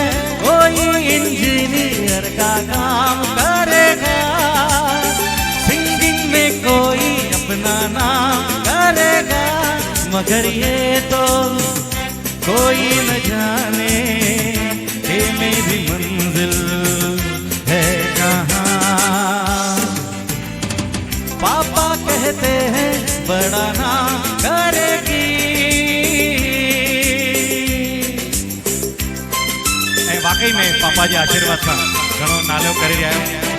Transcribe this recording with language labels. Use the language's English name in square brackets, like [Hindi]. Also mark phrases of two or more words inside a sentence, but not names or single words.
[Hindi] कोई इंजीनियर का काम करेगा, सिंगिंग में कोई अपना नाम करेगा, मगर ये तो कोई न जाने कि मेरी मंजिल है कहाँ। पापा कहते हैं बड़ा नाम करेगी। [Sindhi] ऐं वाकई में पापा जे आशीर्वाद सां घणो नालो करे रहिया आहियो।